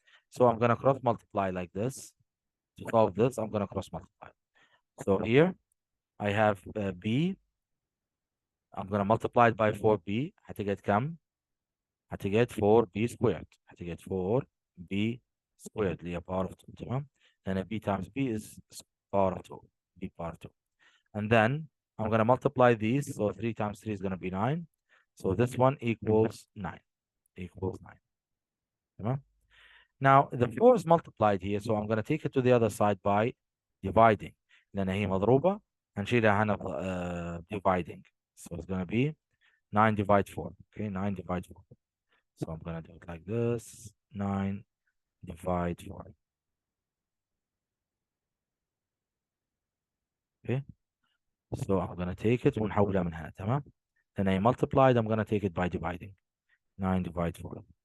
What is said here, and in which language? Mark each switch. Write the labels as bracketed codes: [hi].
[en] So I'm gonna cross multiply like this. To solve this, I'm gonna cross multiply. So here I have b. I'm gonna multiply it by 4b. [ar] هتجد كم؟ هتجد [en] 4b squared. [ar] هتجد [en] 4b squared [ar] اللي هي [en] power of 2. [ar] تمام؟ لأن [en] b times b is power of 2. b power of 2. And then I'm gonna multiply these. So 3 times 3 is gonna be 9. So this one equals 9. Equals 9. [ar] تمام؟ [en] Now the 4 is multiplied here, so I'm gonna take it to the other side by dividing. لأن هي مضروبة هنشيلها هنا dividing. So it's gonna be 9 divide 4. Okay, 9 divide 4. So I'm gonna do it like this. 9 divide 4. Okay. So I'm gonna take it [ar] ونحولها من هنا. تمام. [en] Then I multiplied. I'm gonna take it by dividing. 9 divide 4.